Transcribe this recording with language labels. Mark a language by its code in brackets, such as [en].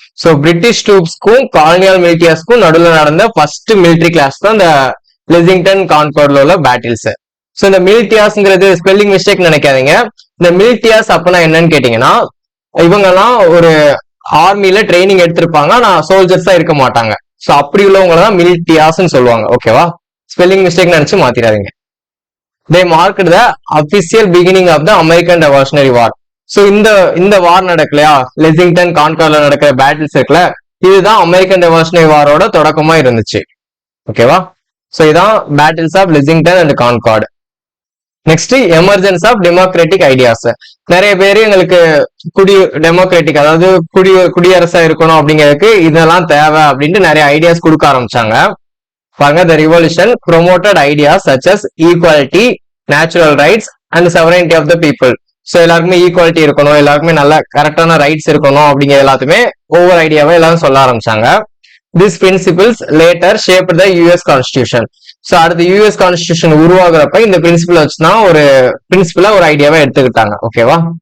[ta] So British ட்ரூப்ஸ்க்கும் colonial மிலிட்டியாஸ்க்கும் நடுவில் நடந்த first military class தான் இந்த லெக்சிங்டன் கான்கார்ட்ல உள்ள பேட்டில்ஸ். சோ இந்த மிலிட்டியாஸ்ங்கிறது ஸ்பெல்லிங் மிஸ்டேக் நினைக்காதீங்க. இந்த மிலிட்டியாஸ் அப்படின்னா என்னன்னு கேட்டீங்கன்னா, இவங்கெல்லாம் ஒரு ஆர்மில ட்ரைனிங் எடுத்திருப்பாங்க, ஆனா சோல்ஜர்ஸா இருக்க மாட்டாங்க. சோ அப்படி உள்ளவங்க தான் மிலிட்டியாஸ்ன்னு சொல்லுவாங்க. ஓகேவா? ஸ்பெல்லிங் மிஸ்டேக் நினைச்சு மாத்திராதீங்க. [en] They marked the official beginning of the American Revolutionary War. [ta] So இந்த வார் நடக்கலையா, லெக்சிங்டன் கான்கார்ட்ல நடக்கிற பேட்டில்ஸ் இருக்குல்ல, இதுதான் அமெரிக்கன் ரெவல்யூஷனரி வாரோட தொடக்கமா இருந்துச்சு. ஓகேவா? சோ இதான் battles of Lexington and concord. Next emergence of democratic ideas. நிறைய பேர் எங்களுக்கு டெமோக்ராட்டிக், அதாவது குடியரசா இருக்கணும் அப்படிங்கிறதுக்கு இதெல்லாம் தேவை அப்படின்ட்டு நிறைய ஐடியாஸ் கொடுக்க ஆரம்பிச்சாங்க. பாருங்க, [en] the revolution promoted ideas such as equality, natural rights and sovereignty of the people. [ta] So எல்லாருக்குமே ஈக்குவாலிட்டி இருக்கணும், எல்லாருக்குமே நல்ல கரெக்டான ரைட்ஸ் இருக்கணும் அப்படிங்கிற எல்லாத்துமே ஒவ்வொரு ஐடியாவை எல்லாரும் சொல்ல ஆரம்பிச்சாங்க. [en] This principles later shaped the US constitution. [ta] So அடுத்து யூஎஸ் கான்ஸ்டிடியூஷன் உருவாகிறப்ப இந்த பிரின்சிபிள் வச்சுதான் ஒரு பிரின்சிபிளா ஒரு ஐடியாவை எடுத்துக்கிட்டாங்க. ஓகேவா?